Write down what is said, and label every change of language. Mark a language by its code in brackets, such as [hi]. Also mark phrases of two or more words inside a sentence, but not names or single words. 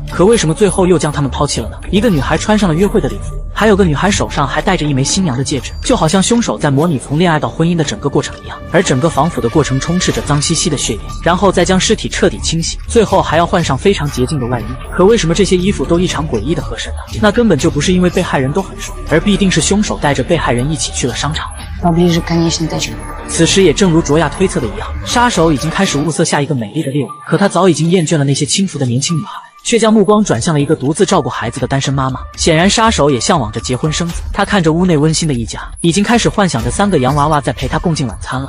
[zh] 可为什么最后又将她们抛弃了呢？一个女孩穿上了约会的礼服，还有个女孩手上还戴着一枚新娘的戒指，就好像凶手在模拟从恋爱到婚姻的整个过程一样。而整个防腐的过程充斥着脏兮兮的血液，然后再将尸体彻底清洗，最后还要换上非常洁净的外衣。可为什么这些衣服都异常诡异的合身呢？那根本就不是因为被害人都很瘦，而必定是凶手带着被害人一起去了商场。 [ru] Поближе к конечной точке. [zh] 此时也正如卓亚推测的一样，杀手已经开始物色下一个美丽的猎物，可他早已经厌倦了那些轻浮的年轻女孩，却将目光转向了一个独自照顾孩子的单身妈妈。显然杀手也向往着结婚生子。他看着屋内温馨的一家，已经开始幻想着3个洋娃娃在陪他共进晚餐了。